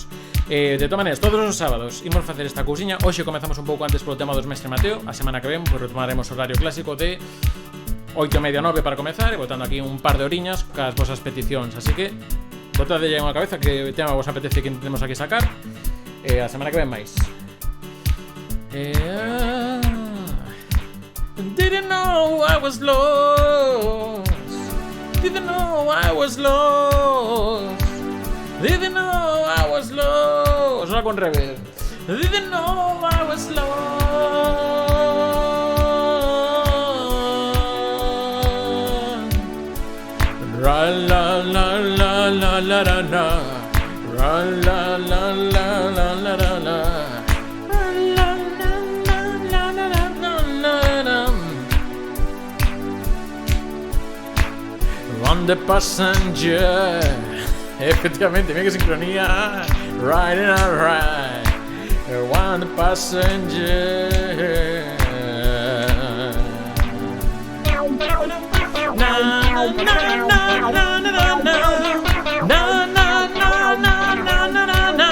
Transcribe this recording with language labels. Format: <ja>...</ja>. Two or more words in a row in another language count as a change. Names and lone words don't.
<gl>De todas maneiras, todos os sábados imos facer esta cousiña. Hoxe comezamos un pouco antes polo tema dos Mestre Mateo. A semana que ven pues retomaremos o horario clásico de 8:30 a 9 para comezar, e botando aquí un par de horiñas cas vosas peticións, así que botade ya unha cabeza que tema vos apetece que intentemos aquí sacar. A semana que ven máis.</gl> <en>Didn't know I was lost. Didn't know I was lost. Didn't know I was lost.</en> <gl>Solo con reverb. Didn't know I was lost. Ra la la la la la la la. Ra la la la la la la la.</gl> <en>On the passenger.</en> <gl>Efectivamente, mira que sincronía.</gl> <en>Riding alright. On the passenger. Na na na na na na na. Na na na na na na na na.</en>